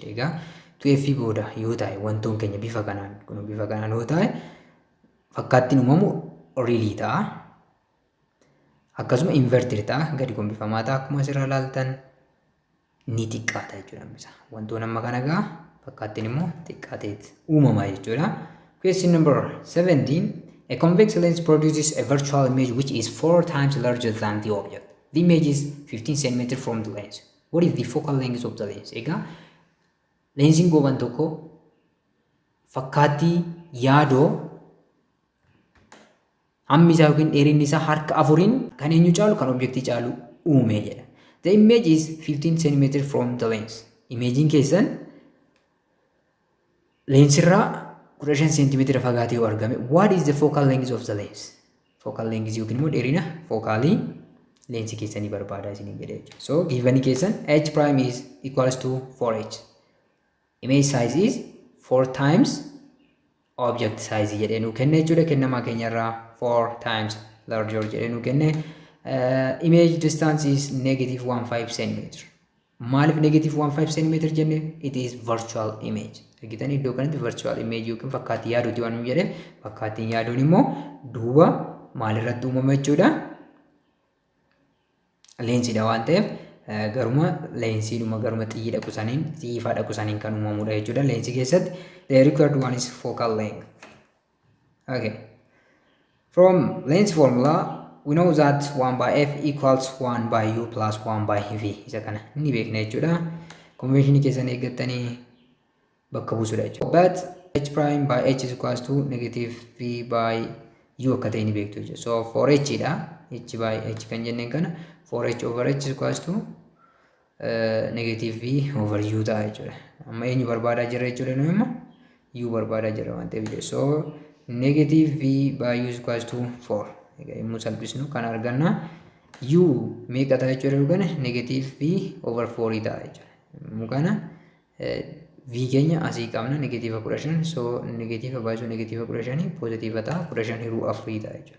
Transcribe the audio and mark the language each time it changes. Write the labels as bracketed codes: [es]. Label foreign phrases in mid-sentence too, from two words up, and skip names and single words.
[om] Egaa 2f booda yoo ta'e wantoon keenya bifa kanaan yoo ta'e fakkaattiin uumamu real ta'a. Akkasuma inverted ta'a, gadi gombifamaa ta'a akkuma asirraa ilaaltan ni xiqqaata jechuudha. Wantoon amma kana egaa fakkaattiin immoo xiqqaateet uumamaa jechuudha. [en] Question number 17. A convex lens produces a virtual image which is 4 times larger than the object. The image is 15 cm from the lens. What is the focal length of the lens? [om] Egaa leensiin goobaan tokko fakkaattii yaadoo hammi isaa yookiin dheerinni isaa harka 4 kan eenyu caalu kan objektii caalu uume jedha. [en] The image is 15 cm from the lens. [om] Imeejiin keessan leensirraa 15 cm fagaatee yoo argame, [en] what is the focal length of the lens? [om] Focal length yookiin immoo dheerina fookaalii leensii keessanii barbaadaa isinii jedhee jechuudha. [en] So given keessan h prime is equals to 4h. Image size is 4 times object size [om] jedhee nuu kenna jechuudha. Kennamaa keenyarraa [en] 4 times larger [om] jedhee nu kenne. [en] Image distance is negative 15 centimeter. [om] Maaliif [en] negative 15 centimeter [om] jenne? [en] It is virtual image. [om] Argitanii iddoo kanatti [en] virtual image [om] yookiin fakkaattii yaaduuti waan nu jedhe, fakkaattiin yaaduun immoo duuba maalirratti uumama jechuudha? Leensiidha waan ta'eef garuma leensiidhuma garuma xiyyi dhaqu saniin xiyyifaa dhaqu saniin kan uumamudha jechuudha. Leensii keessatti [en] the required one is focal length. Okay. From lens formula we know that 1 by f equals 1 by u plus 1 by v. [om] Isa kana ni beekna jechuudha. Convention keessan eeggattanii bakka buusudha jechuudha. [en] But h prime by h is equals to negative v by u [om] akka ta'e ni beektu jechuudha. [en] So for h dha. H by h [om] kan jenneen kana [en] for h over h is equals to negative v over u [om] ta'a jechuudha. Amma eenyu barbaadaa jirra jechuudha nu amma u barbaadaa jirra waan ta'eef jechuudha. [en] So negative v by u is equals to 4. [om] Egaa yommuu salphisnu kan arganna u meeqa ta'a jechuudha dhugana [en] negative v over 4 [om] ta'a jechuudha. Yommuu kana v keenya asii qabna [en] negative 15 so negative [om] baay'isuu negative 15 positive ta'a 15 hiruu 4 ta'a jechuudha.